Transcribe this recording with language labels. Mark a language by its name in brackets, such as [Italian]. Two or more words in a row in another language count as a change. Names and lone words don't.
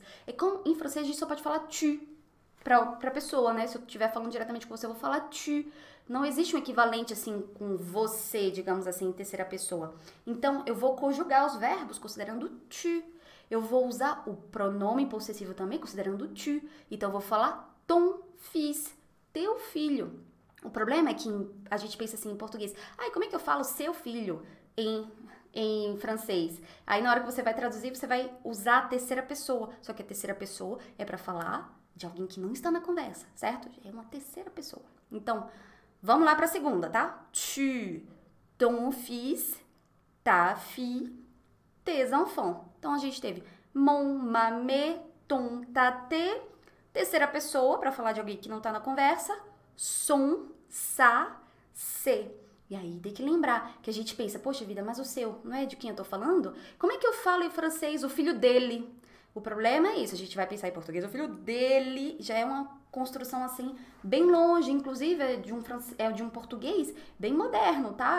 [Portuguese] É como em francês a gente só pode falar tu para pessoa, né? Se eu estiver falando diretamente com você, eu vou falar tu. Não existe um equivalente, assim, com você, digamos assim, em terceira pessoa. Então, eu vou conjugar os verbos considerando tu. Eu vou usar o pronome possessivo também, considerando tu. Então, eu vou falar [French] ton fils, [Portuguese] teu filho. O problema é que a gente pensa assim em português. Ai, como é que eu falo seu filho em francês? Aí, na hora que você vai traduzir, você vai usar a terceira pessoa. Só que a terceira pessoa é para falar de alguém que não está na conversa, certo? É uma terceira pessoa. Então, vamos lá para a segunda, tá? [French] Tu, ton fils, ta fille, tes enfants. [Portuguese] Então, a gente teve [French] mon, ma, me, ton, ta, te. [Portuguese] Terceira pessoa, para falar de alguém que não tá na conversa, [French] son, sa, se. [Portuguese] E aí tem que lembrar que a gente pensa, poxa vida, mas o seu, não é de quem eu tô falando? Como é que eu falo em francês o filho dele? O problema é isso, a gente vai pensar em português, o filho dele já é uma construção assim, bem longe, inclusive é de um português bem moderno, tá?